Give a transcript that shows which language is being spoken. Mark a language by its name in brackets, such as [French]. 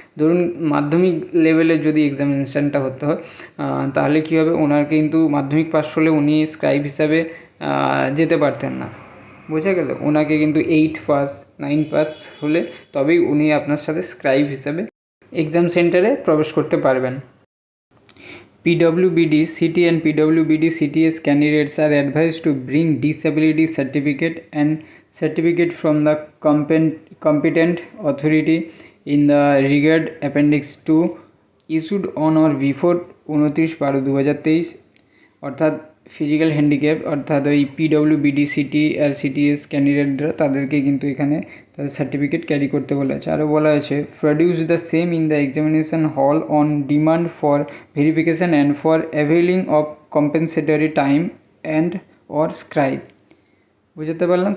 [Bangla] ধরুন মাধ্যমিক লেভেলে যদি এক্সামিনেশানটা হতে হয়, তাহলে কী হবে, ওনার কিন্তু মাধ্যমিক পাস হলে উনি স্ক্রাইব হিসাবে যেতে পারতেন না। বোঝা গেল? ওনাকে কিন্তু 8 পাস 9 পাস হলে তবেই উনি আপনার সাথে স্ক্রাইব হিসাবে এক্সাম সেন্টারে প্রবেশ করতে পারবেন। [English] PWBD, CT and PWBD CTS candidates are advised to bring disability certificate from the competent authority in the regard Appendix 2 issued on or before 29/12/2023। [Bangla] অর্থাৎ ফিজিক্যাল হ্যান্ডিক্যাপ অর্থাৎ ওই PWBD সিটি আর CTS ক্যান্ডিডেটরা তাদেরকে কিন্তু এখানে তাদের সার্টিফিকেট ক্যারি করতে বলা আছে। আরও বলা আছে [English] Produce the same in the examination hall on demand for verification and for availing of compensatory time and or scribe. [Bangla] বুঝতে পারলাম?